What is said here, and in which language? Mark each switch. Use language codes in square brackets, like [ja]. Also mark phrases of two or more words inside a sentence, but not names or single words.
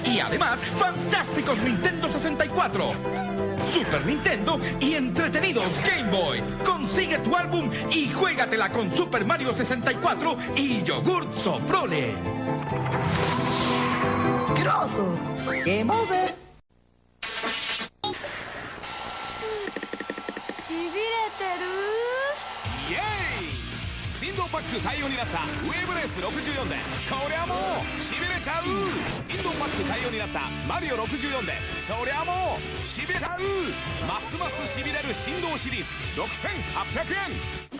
[es] Y además, fantásticos Nintendo 64. Super Nintendo y entretenidos Game Boy. Consigue tu álbum y juégatela con Super Mario 64 y Yogurt Soprole. ¡Grosso! [en] ¡Game over! [ja] しびれてるイエーイ振動パック対応になったウェーブレース64でこりゃもうしびれちゃうインドパック対応になったマリオ64でそりゃもうしびれちゃうますますしびれる振動シリーズ6800円